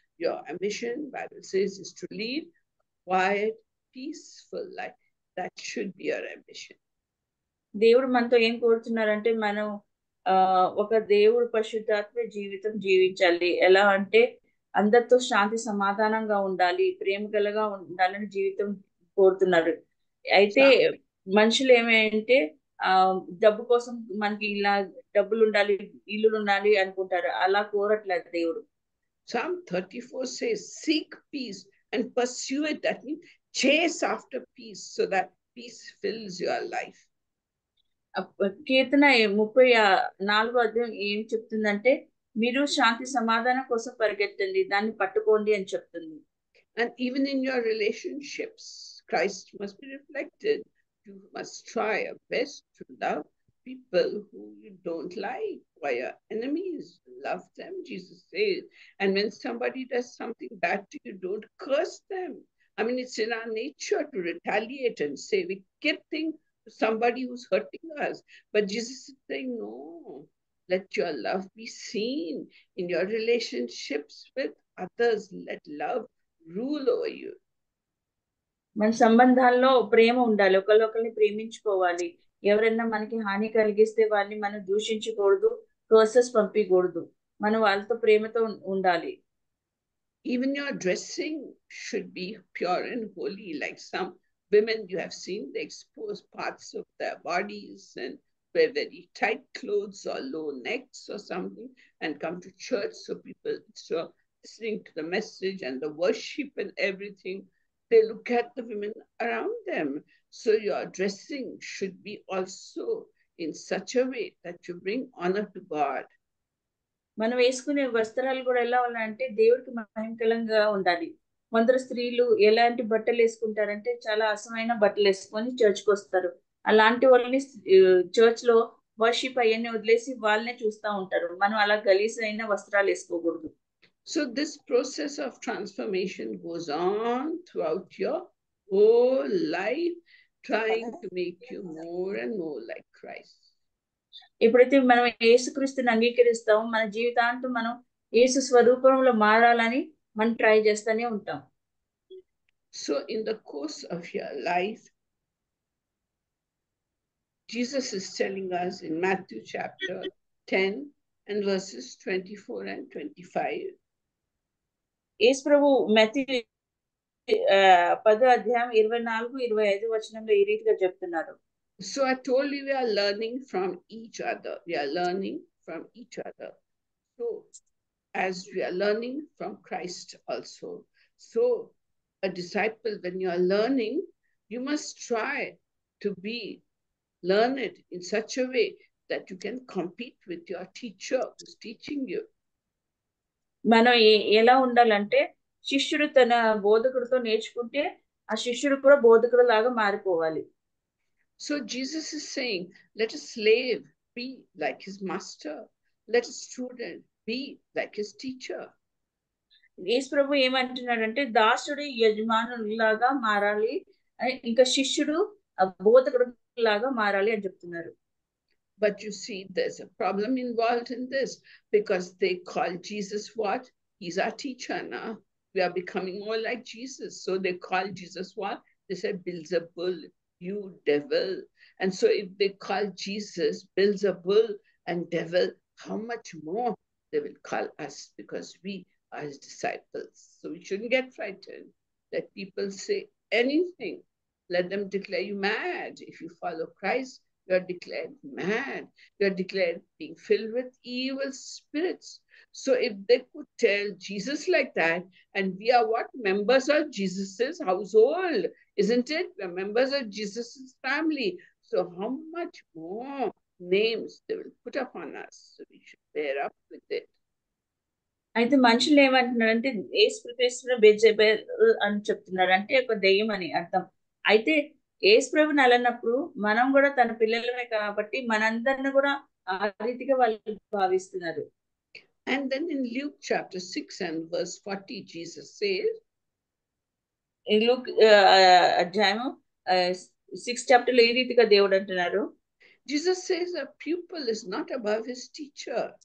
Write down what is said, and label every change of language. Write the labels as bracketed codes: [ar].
[en] Your ambition, Bible says, is to lead a quiet, peaceful life. That should be your ambition. [te] దేవుడు మనతో ఏం కోరుతున్నారంటే మనం ఒక దేవుడు పరిశుద్ధాత్మ జీవితం జీవించాలి. ఎలా అంటే అందరితో శాంతి సమాధానంగా ఉండాలి, ప్రేమ గలగా ఉండాలని జీవితం కోరుతున్నారు. అయితే మనుషులు ఏమంటే డబ్బు కోసం మనకి ఇలా డబ్బులు ఉండాలి, ఇల్లులు ఉండాలి అనుకుంటారు. అలా కోరట్లేదు దేవుడు. [en] Psalm 34 says, seek peace and pursue it. That means chase after peace so that peace fills your life. [te] కీర్తన 34వ అధ్యాయం ఏం చెప్తుందంటే మీరు శాంతి సమాధానం కోసం పరిగెత్తండి, దాన్ని పట్టుకోండి అని చెప్తుంది. [en] And even in your relationships, Christ must be reflected. You must try your best to love people who you don't like, who are your enemies. Love them, Jesus says. And when somebody does something bad to you, don't curse them. I mean, it's in our nature to retaliate and say wicked things to somebody who's hurting us. But Jesus is saying, no, let your love be seen in your relationships with others. Let love rule over you. [te] మన సంబంధాల్లో ప్రేమ ఉండాలి, ఒకరిని ప్రేమించుకోవాలి. ఎవరైనా మనకి హాని కలిగిస్తే వాళ్ళని మనం దూషించకూడదు, కర్సెస్ పంపించకూడదు, మనం వాళ్ళతో ప్రేమతో ఉండాలి. [en] Even your dressing should be pure and holy, like some women, you have seen, they expose parts of their bodies and wear very tight clothes or low necks or something and come to church. So people, so listening to the message and the worship and everything, they look at the women around them. So your dressing should be also in such a way that you bring honor to God. [te] మనం వేసుకునే వస్త్రాలు కూడా ఎలా ఉండాలంటే దేవుడికి మహిమకరంగా ఉండాలి. కొందరు స్త్రీలు ఎలాంటి బట్టలు వేసుకుంటారంటే చాలా అసమైన బట్టలు వేసుకొని చర్చ్కి వస్తారు. అలాంటి వాళ్ళని చర్చ్ లో వర్షిప్ అవన్నీ వదిలేసి వాళ్ళనే చూస్తూ ఉంటారు. మనం అలా గలీజ్ అయిన వస్త్రాలు వేసుకోకూడదు. [en] So this process of transformation goes on throughout your whole life, trying to make you more and more like Christ. [te] ఎప్పుడైతే మనం యేసుక్రీస్తుని అంగీకరిస్తామో మన జీవితాంతం మనం యేసు స్వరూపంలో మారాలని మనం ట్రై చేస్తూనే ఉంటాం. [en] So in the course of your life, Jesus is telling us in Matthew chapter 10 and verses 24 and 25. [te] యేసు ప్రభు మత్తయి 10వ అధ్యాయం 24-25 వచనంలో ఈ రీతిగా చెప్తున్నారు. [en] So I told you we are learning from each other. We are learning from each other. So as we are learning from Christ also. So a disciple, when you are learning, you must try to learn it in such a way that you can compete with your teacher who's teaching you. [te] మనం ఎలా ఉండాలంటే శిష్యుడు తన బోధకుడితో నేర్చుకుంటే ఆ శిష్యుడు కూడా బోధకుడు లాగా మారిపోవాలి. [en] So Jesus is saying, let a slave be like his master. Let a student be like his teacher. [te] యేసు ప్రభు ఏమంటున్నాడంటే దాసుడు యజమానులాగా మారాలి, ఇంకా శిష్యుడు బోధకుడు లాగా మారాలి అని చెప్తున్నారు. [en] But you see, there's a problem involved in this because they call Jesus what? He's our teacher now. We are becoming more like Jesus. So they call Jesus what? They said, Beelzebul, you devil. And so if they call Jesus Beelzebul and devil, how much more they will call us because we are his disciples. So we shouldn't get frightened. Let people say anything. Let them declare you mad. If you follow Christ, you are declared mad. You are declared being filled with evil spirits. So if they could tell Jesus like that, and we are what? Members of Jesus's household, isn't it? We are members of Jesus's family. So how much more names they will put upon us? So we should bear up with it. [te] అయితే మనుషులు ఏమంటున్నారంటే యేసుక్రీస్తును బెల్జెబూల్ అని చెప్తున్నారు, అంటే ఒక దెయ్యం అని అర్థం. అయితే యేసు ప్రభుని అలన్నప్పుడు మనం కూడా తన పిల్లలమే కాబట్టి మనందరిని కూడా ఆ రీతిగా వాళ్ళు భావిస్తున్నారు. [en] And then in Luke chapter 6 and verse 40, Jesus says, [te] in Luke అధ్యాయం 6 చాప్టర్ లో ఈ రీతిగా దేవుడు అంటున్నారు. [en] Jesus says a pupil is not above his teacher.